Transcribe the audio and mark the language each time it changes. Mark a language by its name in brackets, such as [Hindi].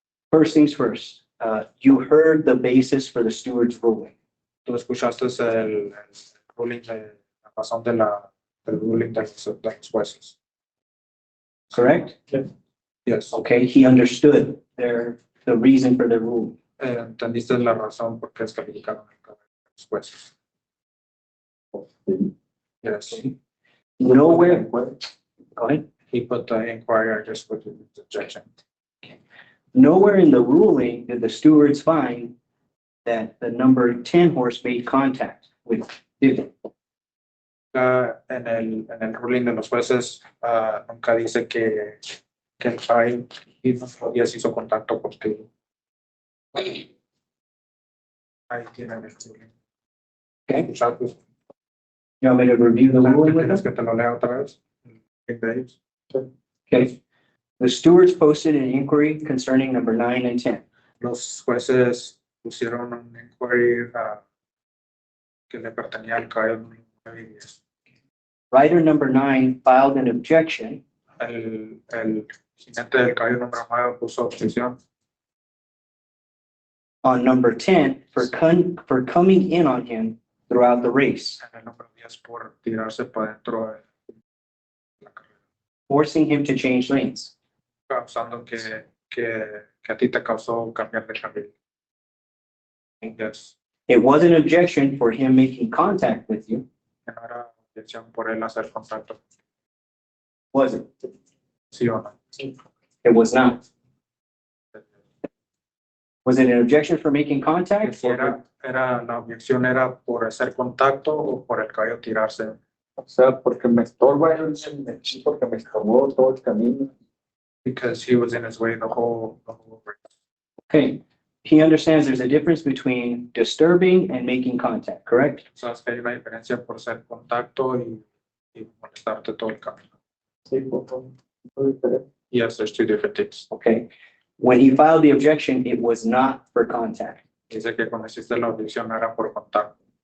[English] First things first, you heard the basis for the steward's ruling. [Spanish] Tú escuchaste el ruling de la razón del ruling de los jueces. [English] Correct? Yes. Okay, he understood the reason for the ruling. [Spanish] Entendiste la razón por qué descalificaron el caballo de los jueces. [English] Yes. Nowhere. Go ahead. He put the inquiry, I just put the objection. Nowhere in the ruling did the stewards find that the number 10 horse made contact with, did they? [Spanish] En el ruling de los jueces nunca dice que el caballo hizo contacto contigo. Ahí tienen el ruling. [English] Okay. [Spanish] Chatos, [English] You want me to review the ruling with [Spanish] ¿Quieres [English] them? [Spanish] que te lo lea otra vez? De ellos. [English] Okay. The stewards posted an inquiry concerning number 9 and 10. [Spanish] Los jueces pusieron un inquiry que le pertenecía al caballo número 9 y 10. [English] Rider number 9 filed an objection [Spanish] El jinete del caballo número 9 puso objeción [English] on number 10 for coming in on him throughout the race, [Spanish] en el número 10 por tirarse para dentro de la carrera, [English] forcing him to change lanes. [Spanish] causando que a ti te causó cambiar de carril. [English] Yes. It was an objection for him making contact with you, [Spanish] Que no era objeción por él hacer contacto, [English] was it? [Spanish] sí o no. [English] It was not. Was it an objection for making [Spanish] Que [English] contact? [Spanish] si la objeción era por hacer contacto o por el caballo tirarse. O sea, porque me estorba, porque me estorbó todo el camino. [English] Because he was in his way the whole race. Okay, he understands there's a difference between disturbing and making contact, correct? [Spanish] Sabes que hay una diferencia por hacer contacto y molestarte todo el camino. Sí, por favor. [English] Yes, there's two different things. Okay. When he filed the objection, it was not for contact. [Spanish] Dice que cuando hiciste la objeción era por contacto.